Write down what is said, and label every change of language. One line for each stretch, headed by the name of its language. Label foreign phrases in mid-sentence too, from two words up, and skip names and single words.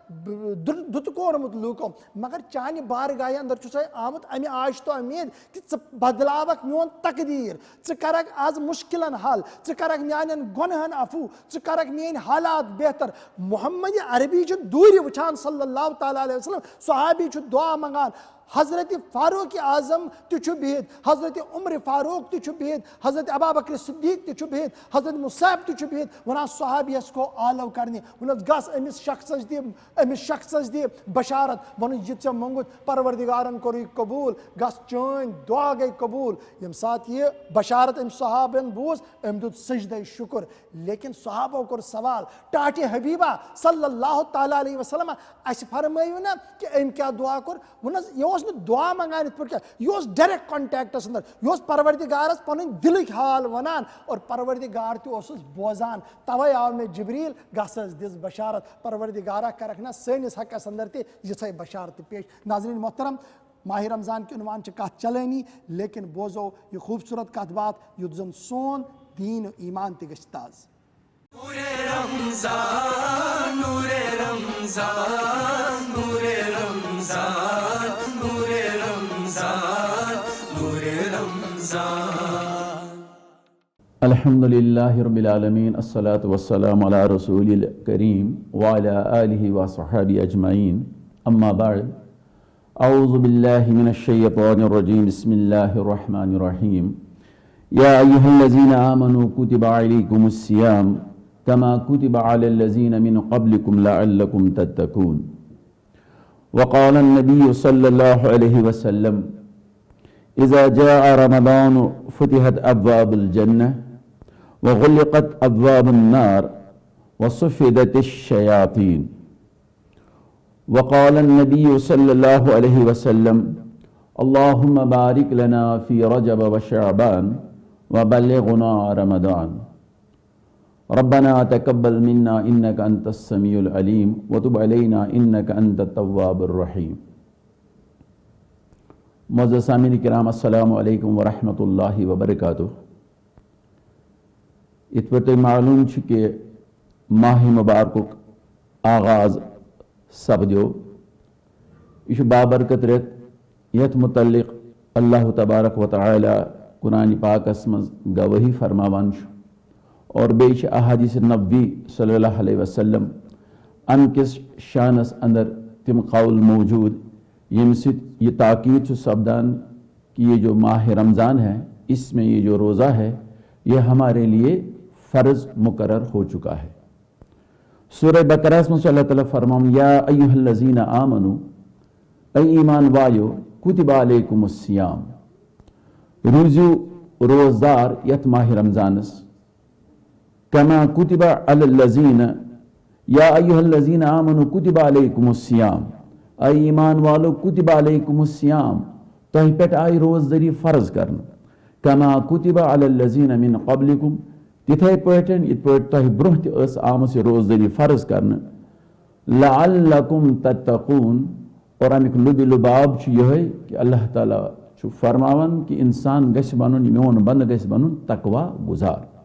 Kashmiri: دُتہٕ کوٚرمُت لوٗکو مگر چانہِ بارگاہہِ اندر چھُسے آمُت امہِ آے چھِ تو امید کہِ ژٕ بدلاوکھ میون تقدیٖر ژٕ کرکھ آز مُشکلن حل ژٕ کرکھ میانٮ۪ن گۄنہن عفوٗ ژٕ کرکھ میٲنۍ حالات بہتر. محمد عربی چھُ دوٗرِ وٕچھان
Arabic: صلی اللہ تعالیٰ علیہ وسلم
Kashmiri: صحابی چھُ دعا منٛگان حضرت فاروق اعظم تہِ چھُ بِہِتھ حضرت عمر فاروق تہِ چھُ بِہِتھ حضرت ابابکر صدیق تہِ چھُ بِہِتھ حضرت مصعب تہِ چھُ بِہِتھ ونان صحابیس گوٚو آلو کرنہِ ووٚنُس گژھ أمِس شخصس دِ بشارت ووٚنُس یہِ ژےٚ موٚنگُت پروردگارن کوٚرُے قبوٗل گژھ چٲنۍ دعا گٔے قبوٗل. ییٚمہِ ساتہٕ یہِ بشارت أمۍ صحابن بوٗز أمۍ دیُت سجدے شُکر لیکن صحابو کوٚر سوال ٹاٹہِ حبیٖبا
Arabic: صلی اللہ تعالیٰ علیہ وسلم
Kashmiri: اَسہِ فرمٲیِو نہ کہِ أمۍ کیٛاہ دعا کوٚر ووٚنُس یہِ اوس نہٕ دعا منٛگان یِتھ پٲٹھۍ کینٛہہ یہِ اوس
English: direct contacts
Kashmiri: اندر یہِ اوس پروردگارس پنٕنۍ دِلٕکۍ حال ونان اور پروردگار تہِ اوسُس بوزان توے آو مےٚ جبریٖل گژھ حظ دِس بشارت پروردگارا کرکھ نہ سٲنِس حقس اندر تہِ یِژھے بشارت پیش. ناظریٖن محترم ماہ رمضان کہِ عنوان چھِ کتھ چلٲنی لیکن بوزو یہِ خوٗبصوٗرت کتھ باتھ یُتھ زن سون دیٖن ایٖمان تہِ گژھِ تازٕ.
Arabic: الحمد للہ رب العالمین الصلاۃ والسلام علی رسول الکریم وعلی آلہ وصحبہ اجمعین اما بعد اعوذ باللہ من الشیطان الرجیم بسم اللہ الرحمن الرحیم یا ایہا الذین آمنوا کتب علیکم الصیام کما کتب علی الذین من قبلکم لعلکم تتقون. وقال النبی صلی اللہ علیہ وسلم اذا جاء رمضان فتحت ابواب الجنہ وغلقت ابواب النار وصفدت الشیاطین. وقال النبی صلی اللہ علیہ وسلم اللہم بارک لنا فی رجب وشعبان وبلغنا رمضان. ربنا تقبل منا انک انت السمیع العلیم وتب علینا انک انت التواب الرحیم.
Urdu: معزز سامعین کرام
Arabic: السلام علیکم ورحمۃ اللہ وبرکاتہ.
Kashmiri: یِتھ پٲٹھۍ تۄہہِ معلوٗم چھُ کہِ ماہِ مُبارکُک آغاز سپدیو. یہِ چھُ بابرکت رٮ۪تھ یتھ متعلق اللہ تبارک و تعالیٰ قرآنِ پاکس منٛز گوٲہی فرماوان چھُ اور بیٚیہِ چھِ احادیث نبوی
Arabic: صلی اللہ علیہ وسلم
Kashmiri: امہِ کِس شانس اندر تِم قول موجوٗد ییٚمہِ سۭتۍ یہ تاکید چھُ سپدان
Urdu: کہ یہ جو ماہ رمضان ہے اس میں یہ جو روزہ ہے یہ ہمارے لیے فرض مقرر ہو چکا ہے. سورہ بقرہ میں اللہ تعالیٰ فرمام
Arabic: یا ایہا الذین آمنو
Urdu: اے ایمان والو
Arabic: کتب علیکم الصیام
Kashmiri: روزو روزدار یت ماہ رمضانس
Arabic: کما کتب علی الذین یا ایہا الذین آمنو کتب علیکم الصیام
Urdu: اے ایمان والو
Arabic: کتب علیکم
Kashmiri: الصیام تہ پہ آئی روزداری فرض کرنا
Arabic: کما کتب علی الذین من قبلکم
Kashmiri: تتھے پٲٹھۍ یِتھ پٲٹھۍ تۄہہِ برونٛہہ تہِ ٲس آمٕژ یہِ روزدٲری فرض کرنہٕ
Arabic: لعلکم تتقون
Kashmiri: اور امیُک لُبہِ لُباب چھُ یِہوٚے کہِ اللہ تعالیٰ چھُ فرماوان کہِ اِنسان گژھِ بنُن میون بنٛدٕ گژھِ بنُن تقوا گُزار